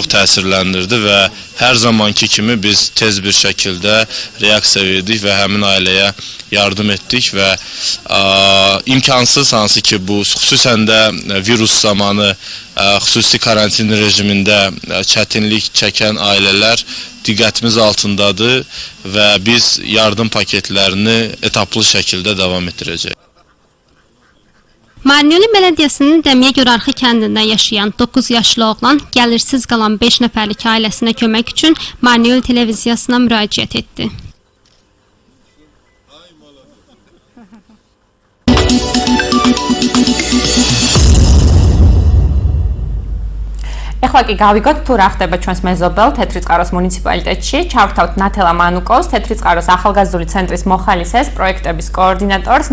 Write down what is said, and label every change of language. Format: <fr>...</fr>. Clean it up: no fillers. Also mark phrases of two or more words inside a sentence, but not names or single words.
<az>təsirləndirdi və hər zamanki kimi biz tez bir şəkildə reaksiya verdik və həmin ailəyə yardım etdik və imkansız hansı ki bu xüsusən də virus zamanı xüsusi karantin rejimində çətinlik çəkən ailələr diqqətimiz altındadır və biz yardım paketlərini etaplı şəkildə davam etdirəcəyik. Marnეული Bələdiyyəsinin Dəmiyə Görarxı kəndində yaşayan 9 yaşlı oğlan gəlirsiz qalan 5 nəfərlik ailəsinə kömək üçün Marnეული televiziyasına müraciət etdi.</az> <ka>ეხლა კი გავიგოთ თუ რა ხდება ჩვენს მეზობელ თეთრიწყაროს მუნიციპალიტეტში. ჩავრთავთ ნათელა მანუკოვს, თეთრიწყაროს ახალგაზრდული ცენტრის მოხალისეს, პროექტების კოორდინატორს.</ka>